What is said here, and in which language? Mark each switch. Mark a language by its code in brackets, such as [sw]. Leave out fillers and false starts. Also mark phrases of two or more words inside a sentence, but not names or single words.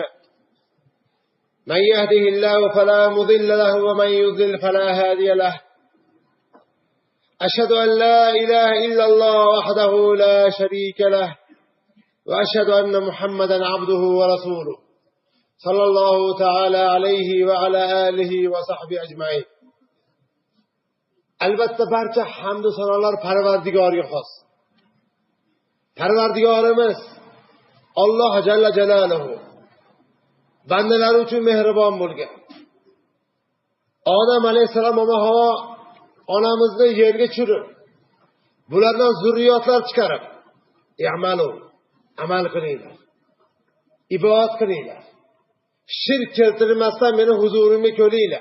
[ar] من يهده الله فلا مضل له ومن يضلل فلا هادي له. أشهد أن لا إله إلا الله وحده لا شريك له وأشهد أن محمدا عبده ورسوله صلى الله تعالى عليه وعلى آله وصحبه أجمعين. [uz] Albatta barcha hamd va sanolar Parvardigorga xos. Parvardigorimiz Alloh [ar] جل جلاله [uz] bandalar uchun mehribon bo'lgan. Odam alayhisalom va Havo onamizni yerga tushirib, bulardan zurriyotlar chiqarib, "I'malu" amal qilinglar, ibodat qilinglar, shirk keltirmasdan meni huzurimga ko'ringlar.